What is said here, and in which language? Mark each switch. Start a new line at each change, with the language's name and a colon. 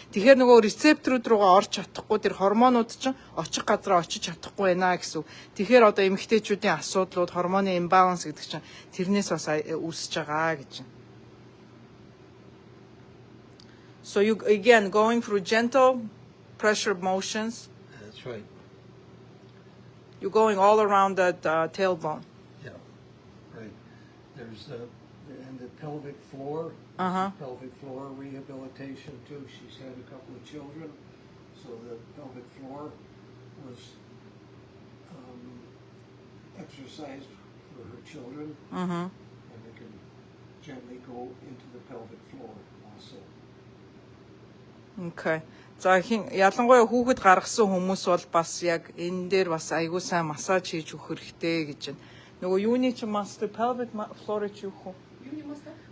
Mongolian: Тэгэхээр нөгөө рецепторууд руугаа орж чадахгүй тэр гормонууд чинь очих газараа очиж чадахгүй байна гэсэн. Тэгэхээр одоо эмэгтэйчүүдийн асуудлууд гормоны имбаланс гэдэг чинь тэрнээс бас үүсэж байгаа гэж.
English: So you again going through gentle pressure motions. That's right. You're going all around that tailbone. Yeah, right. There's and the pelvic floor. Uh-huh. Pelvic floor rehabilitation too. She's had a couple of children, so the pelvic floor was exercised for her children, and we can gently go into the pelvic floor also. Okay.
Mongolian: За ялангуяа хүүхэд гаргасан хүмүүс бол бас яг энэ дээр бас айгүй сайн массаж хийж өгөх хэрэгтэй гэж байна. Нөгөө юуны чи master pelvic floor чи юу хөө? Юуны master?